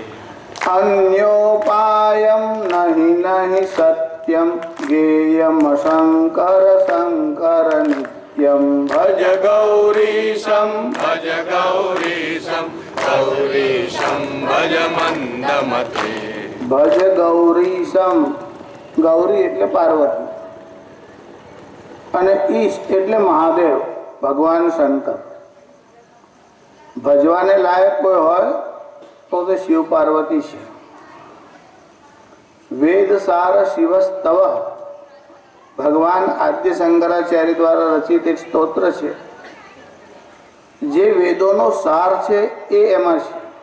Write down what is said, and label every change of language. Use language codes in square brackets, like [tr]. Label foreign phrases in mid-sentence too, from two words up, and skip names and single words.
[sa] अन्योपायं नहि नहि सत्यं ज्ञेयं शंकर शंकर नित्यं। भज गौरीशं भज गौरीशं गौरीशं भज मंदमते। भज गौरीशं [gu] गौरी એટલે પાર્વતી અને ઈશ એટલે મહાદેવ ભગવાન શંકર। ભજવાને લાયક કોઈ હોય તો તે શિવ પાર્વતી છે। વેદ સાર શિવસ્તવ ભગવાન આદ્ય શંકરાચાર્ય દ્વારા રચિત એક સ્તોત્ર છે જે વેદોનો સાર છે એ એમાં છે।